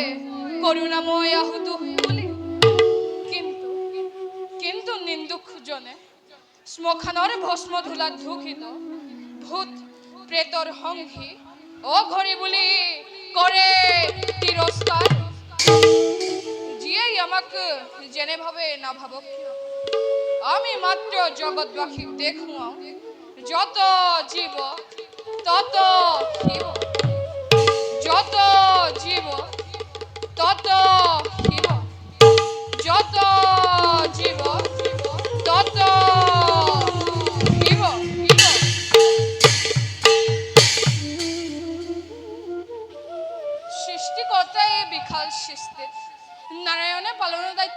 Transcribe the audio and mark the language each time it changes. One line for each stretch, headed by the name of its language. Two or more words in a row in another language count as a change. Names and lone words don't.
Assamese: করুণাময় আহুত বুলি কিন্তু কিন্তু নিন্দুকজনে শ্মশানৰ ভস্ম ধূলাত ধুকিত ভূত প্ৰেতৰ সংঘী অঘৰী বুলি কৰে তিৰস্কাৰ যিয়েই আমাক যেনেভাবে না ভাবক কিয় আমি মাত্র জগৎবাসীক দেখুৱাও যত জীব তত শিব যত জীব তত শিব যত জীব তত শিব সৃষ্টিকৰ্তাই এই বিশাল সৃষ্টিত নারায়ণে পালনৰ দায়িত্ব